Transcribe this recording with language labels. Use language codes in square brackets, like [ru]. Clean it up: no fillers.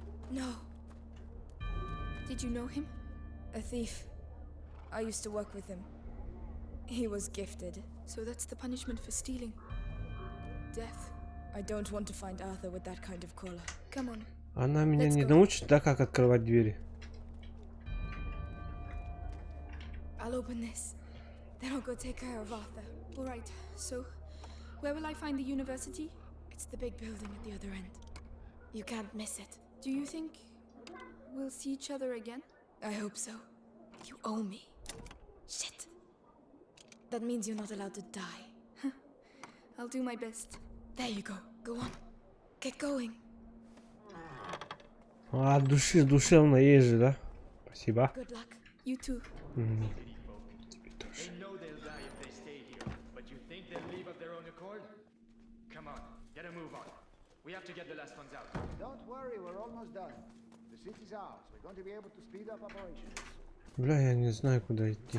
[en] No. Did you know him? A thief. I used to work with him. He was gifted. So that's the punishment for stealing. Death. I don't want to find Arthur with that kind of collar. Come on. [ru] Она меня не научит, да, как открывать двери. [en] I'll open this. Then I'll go take care of Arthur. All right. So, where will I find the university? It's the big building at the other end. You can't miss it. Do you think we'll see each other again? I hope so. You owe me. Shit. That means you're not allowed to die. I'll do my best. There you go. Go on. Get going. [ru] А от души душевно есть же, да? Спасибо. [en] Good luck. You too. [ru] Тебе тоже. [en] They know they'll die if they stay here, but you think they'll leave of their own accord? Come on, get a move on. We have to get the last ones out. Don't worry, we're almost done. The city's ours. We're going to be able to speed up operations. [ru] Бля, я не знаю, куда идти.